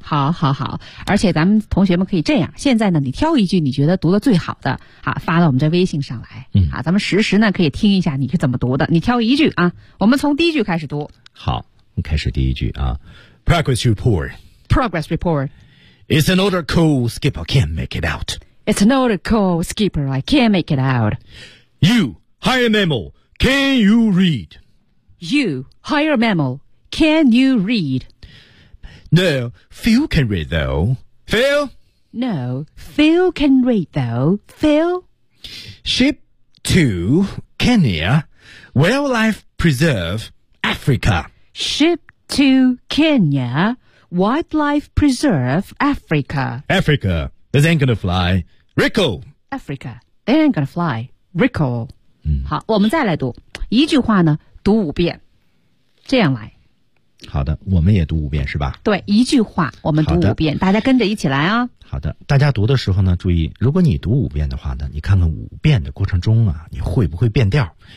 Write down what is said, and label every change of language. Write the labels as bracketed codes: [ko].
[zh] 好，好，好。而且咱们同学们可以这样，现在呢，你挑一句你觉得读的最好的，好，发到我们这微信上来，嗯，啊，咱们实时呢可以听一下你是怎么读的。你挑一句啊，我们从第一句开始读。好，开始第一句啊 ， [en] Progress report. Progress report. It's an older cool skipper can't make it out. It's an old call, skipper. I can't make it out. You, higher mammal, can you read? You, higher mammal, can you read? No, Phil can read, though. Phil? No, Phil can read, though. Phil? Ship to Kenya, wildlife preserve, Africa. Ship to Kenya, wildlife preserve, Africa. Africa, this ain't gonna fly. Rico, Africa, they ain't gonna fly. Rico, 嗯， [zh] 好，我们再来读一句话呢，读五遍，这样来。好的，我们也读五遍是吧？对，一句话我们读五遍，大家跟着一起来啊。好的，大家读的时候呢，注意，如果你读五遍的话呢，你看看五遍的过程中啊，你会不会变调？